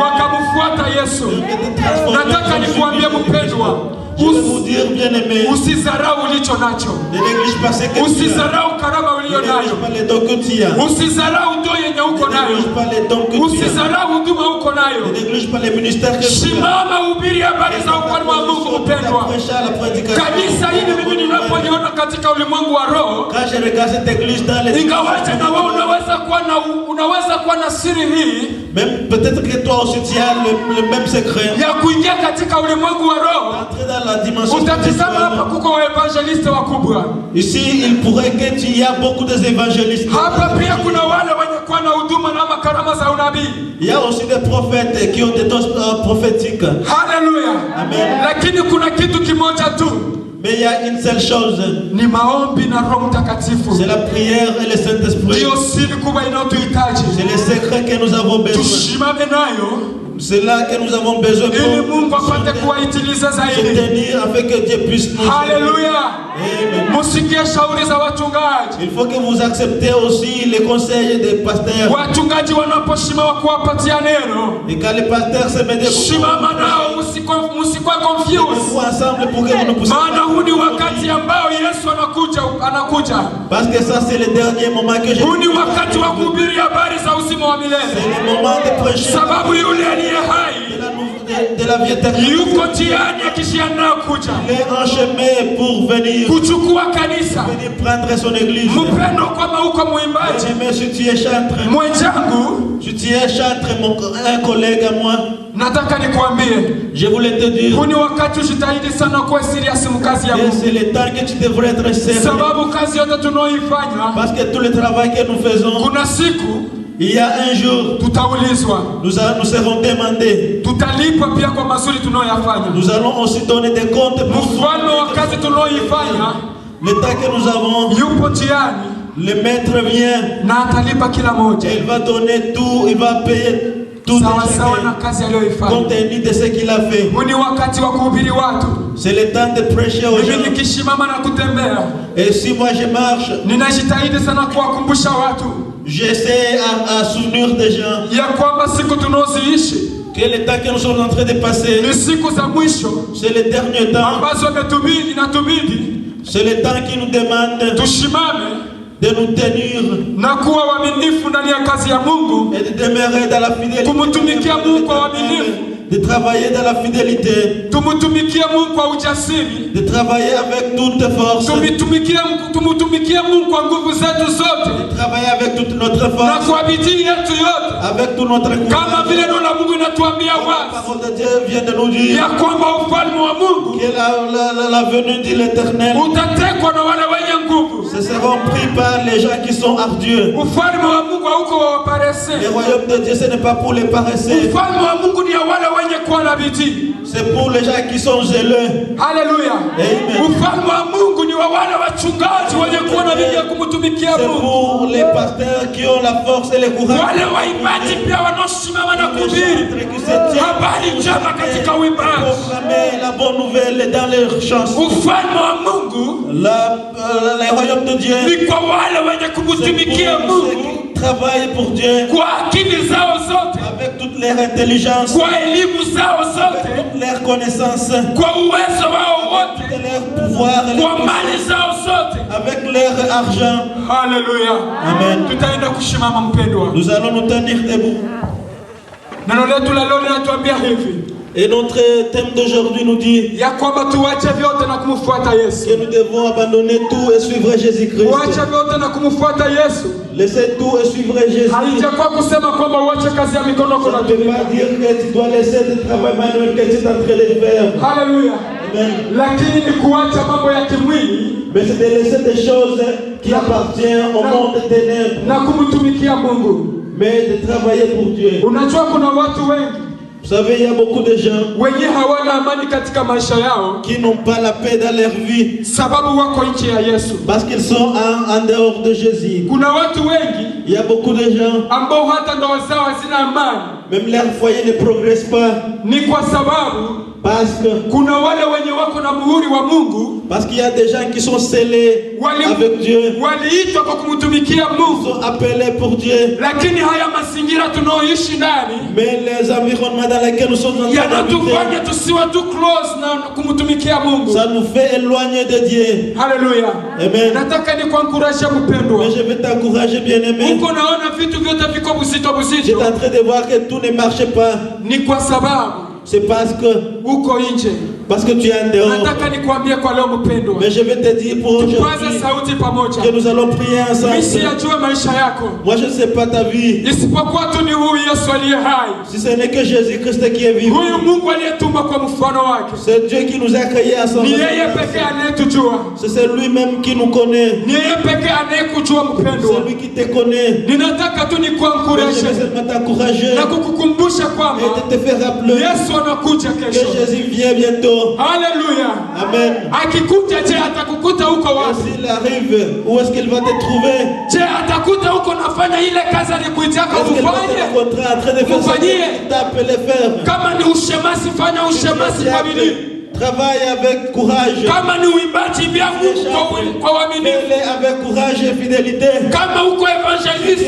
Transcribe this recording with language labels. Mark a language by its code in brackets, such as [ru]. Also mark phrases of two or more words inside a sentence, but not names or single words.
[sw] wakamfuata Yesu. [fr] Leur vie est transformée. [sw] Nataka nikuambie mpendwa, [fr] Je vais vous dire, bien aimé, [sw] usizarau ulicho nacho, [fr] ne néglige pas ce que tu as. [sw] usizarau karama [fr] Ne [sw] uliyo [fr] néglige [sw] nayo, [fr] pas les dons que tu as. [sw] usizarau ndio yenye uko [fr] Ne [sw] nayo, [fr] néglige pas les dons que tu as. [sw] usizarau huduma uko [fr] Ne [sw] nayo. [fr] néglige pas les ministères que tu as. [sw] Simama, hubiri habari za ufalme wa Mungu mpendwa. Kanisa hili mimi ninapoliona katika ulimwengu wa roho, [fr] Quand je regarde cette église dans les [sw] ingawaje na wewe unaweza kuwa na siri hii [fr] même peut-être que toi aussi tu as le même secret. [sw] ya kuingia katika ulimwengu wa roho. [fr] Entrer dans la dimension [sw] Utatizama hapa [fr] spirituelle. [sw] kuko waevangeliste wakubwa. [fr] Ici, il pourrait que tu y a beaucoup d'évangélistes. [sw] Hapa pia kuna wale wenye kuwa na huduma na makarama za unabii. [fr] Il y a aussi des prophètes qui ont des dons prophétiques. [sw] Haleluya. [fr] Amen. [sw] Lakini kuna kitu kimoja tu, [fr] Mais il y a une seule chose, [sw] ni maombi na Roho Mtakatifu. [fr] c'est la prière et le Saint-Esprit. [sw] Ndio siri kubwa inayotuhitaji. [fr] C'est le secret que nous avons besoin. [sw] Tushimame nayo [fr] C'est là que nous avons besoin [sw] ili [fr] pour [sw] Mungu apate kuwaitiliza [fr] se [sw] zaidi. [fr] tenir afin que Dieu puisse nous aider. [sw] Haleluya. [fr] Amen. [sw] Musikie shauri za wachungaji. [fr] Il faut que vous acceptez aussi les conseils des pasteurs. [sw] Wachungaji wanaposhimama kuwapatia neno, [fr] Et quand les pasteurs se mettent [sw] shimama nao, msikwe confused. [fr] vous ensemble pour que vous ne puissiez [sw] Maana huu ni wakati ambao Yesu anakuja. [fr] Parce que ça c'est le dernier moment que je [sw] Huu ni wakati wa kuhubiri habari za uzima wa [fr] c'est [sw] milele. [fr] le moment de prêcher [sw] Sababu yule aliye hai [fr] de la vie éternelle. [sw] yuko njiani akishiandaa kuja [fr] Il est en chemin pour venir [sw] kuchukua kanisa. [fr] prendre son église. [sw] Mpendo, kama uko mwimbaji [fr] Mais si tu es chantre, [sw] mwenzangu, [fr] si tu es chantre, un collègue à moi, [sw] nataka nikuambie, [fr] je voulais te dire [sw] huu ni wakati ujitahidi sana kuwa serious mkazi ya [fr] que [sw] Mungu. [fr] c'est le temps que tu devrais être sérieux. [sw] Sababu kazi yote tunaoifanya, [fr] Parce que tout le travail que nous faisons, [sw] kuna siku [fr] il y a un jour, [sw] tutaulizwa, [fr] nous serons demandés. [sw] tutalipwa pia kwa mazuri tunayoyafanya. [fr] Nous allons aussi donner des comptes pour [sw] Mfalme wa kazi tunaoifanya [fr] le temps que nous avons. [sw] yupo njiani [fr] Le maître vient, [sw] na atalipa kila moja [fr] il va donner tout, il va payer tout [sw] sawa sawa na [fr] chacun, [sw] kazi aliyoifanya. [fr] compte tenu de ce qu'il a fait. [sw] Huu ni wakati wa kuhubiri watu. [fr] C'est le temps de prêcher aux [sw] Mimi [fr] gens. [sw] nikishimama na kutembea, [fr] Et si moi je marche, [sw] ninajitahidi sana kuwakumbusha watu [fr] j'essaie à souvenir des gens [sw] ya kwamba siku tunaoziishi [fr] que le temps que nous sommes en train de passer, [sw] ni siku za mwisho [fr] c'est le dernier temps. [sw] ambazo inatubidi [fr] C'est le temps qui nous demande [sw] tushimame [fr] de nous tenir [sw] na kuwa waaminifu ndani ya kazi ya Mungu, [fr] et de demeurer dans la fidélité. [sw] kumtumikia Mungu kwa uaminifu [fr] de travailler dans la fidélité, [sw] tumutumikie Mungu kwa ujasiri, [fr] de travailler avec toute force, [sw] tumutumikie Mungu kwa nguvu zetu zote, [fr] de travailler avec toute notre [sw] na [fr] force, [sw] kwa bidii yetu yote, [fr] avec tout notre [sw] kama [fr] courage. [sw] vile neno la Mungu inatuambia [fr] La [sw] wazi [fr] parole de Dieu vient de nous dire [sw] ya kwamba ufalme wa Mungu [fr] que la venue de l'Éternel, [sw] utatekwa na wale wenye nguvu. [fr] ce seront pris par les gens qui sont ardueux. [sw] Ufalme wa Mungu hauko wa waparese. [fr] Le royaume de Dieu, ce n'est pas pour les paresseux, [sw] Ufalme wa Mungu ni ya wale wenye kuwa na bidii. [fr] c'est pour les gens qui sont zéleux. [sw] Haleluya. [fr] Amen. [sw] Ufalme wa Mungu ni wa wale wachungaji wenye kuwa na bidii ya kumtumikia [fr] C'est [sw] Mungu. [fr] pour les pasteurs qui ont la force et le courage. [sw] Wale waimbaji pia wanaosimama na kuhubiri habari njema katika uimbaji. [fr] Proclamer la bonne nouvelle dans leurs chansons. [sw] Ufalme wa Mungu [fr] Le royaume de Dieu, [sw] ni kwa wale wenye [fr] c'est [sw] kumtumikia [fr] pour ceux [sw] Mungu [fr] qui travaillent pour Dieu [sw] kwa akili zao zote, [fr] avec toute leur intelligence, [sw] kwa elimu zao zote, [fr] avec toute leur connaissance, [sw] kwa uwezo wao wote, [fr] avec leur pouvoir, [sw] kwa mali zao zote. [fr] avec leur argent. [sw] Haleluya. [fr] Amen. [sw] Tutaenda kushimama mpendwa. [fr] Nous allons nous tenir debout. [sw] Neno letu la leo linatuambia hivi [fr] Et notre thème d'aujourd'hui nous dit [sw] ya kwamba tuache vyote na kumfuata Yesu. [fr] que nous devons abandonner tout et suivre Jésus-Christ. [sw] Kuacha vyote na kumfuata Yesu [fr] Laisser tout et suivre Jésus. [sw] haijakuwa kusema kwamba uache kazi ya mikono yako [fr] Ça [sw] na [fr] ne veut pas dire que tu dois laisser le travail manuel que tu es en train de faire. [sw] Haleluya. [fr] Amen. [sw] Lakini ni kuacha mambo ya kimwili [fr] Mais c'est de laisser des choses qui appartiennent au monde des ténèbres, [sw] na kumtumikia Mungu. [fr] mais de travailler pour Dieu. [sw] Unajua kuna watu wengi [fr] Vous savez, il y a beaucoup de gens [sw] wenye hawana amani katika maisha yao [fr] qui n'ont pas la paix dans leur vie [sw] sababu wako nje ya Yesu. [fr] parce qu'ils sont en dehors de Jésus. [sw] Kuna watu wengi [fr] Il y a beaucoup de gens, [sw] ambao hata ndoa zao hazina amani, [fr] même leur foyer ne progresse pas [sw] ni kwa sababu kuna wale wenye wako na muhuri wa Mungu, [fr] parce qu'il y a des gens qui sont scellés avec Dieu, [sw] waliitwa kwa kumtumikia Mungu, [fr] sont appelés pour Dieu. [sw] lakini haya mazingira tunaoishi ndani [fr] Mais les environnements dans lesquels nous sommes en train [sw] yanatufanya [fr] d'habiter, [sw] tusiwe tu close na kumtumikia Mungu. [fr] ça nous fait éloigner de Dieu. [sw] Haleluya. [fr] Amen. [sw] Nataka nikuencourage mpendwa. [fr] Mais je vais t'encourager, bien-aimé. [sw] Uko naona vitu vyote viko buzito [fr] J'étais [sw] buzito, [fr] en train de voir que tout ne marche pas. [sw] ni kwa sababu [fr] C'est parce que tu es en dehors. [sw] Nataka nikwambie kwa leo mpendwa, [fr] Mais je vais te dire pour aujourd'hui [sw] tupaze sauti pamoja. [fr] que nous allons prier ensemble. [sw] Mimi siyajua maisha yako, [fr] Moi je ne sais pas ta vie. [sw] isipokuwa tu ni huyu Yesu aliye hai, [fr] Si ce n'est que Jésus-Christ qui est vivant. [sw] huyu Mungu aliyetuma kwa mfano wake. [fr] C'est Dieu qui nous a créés à son [sw] Ni [fr] image. [sw] yeye pekee anayetujua, [fr] C'est lui-même qui nous connaît. [sw] ni yeye pekee anayekujua mpendwa. [fr] C'est lui qui te connaît. [sw] Ninataka tu [fr] Mais je [sw] nikuencourage [fr] vais seulement t'encourager [sw] na kukukumbusha kwamba [fr] et de te faire rappeler [sw] Yesu anakuja [fr] que [sw] kesho. [fr] Jésus vient bientôt. [sw] Haleluya. [fr] Amen. [sw] Akikuja, je, atakukuta huko [fr] Et [sw] wapi? [fr] s'il arrive, où est-ce qu'il va te trouver? [sw] Je, atakuta huko nafanya ile kazi alikuitaka [fr] Est-ce qu'il va te [sw] ufanye? [fr] rencontrer en train de faire ce qu'il t'a appelé faire? [sw] Kama ni ushemasi, fanya ushemasi kwa bidii. [fr] Travaille avec courage. [sw] Kama ni uimbaji, imbia Mungu kwa uaminifu. [fr] Fais-le avec courage et fidélité. [sw] Kama uko evangeliste,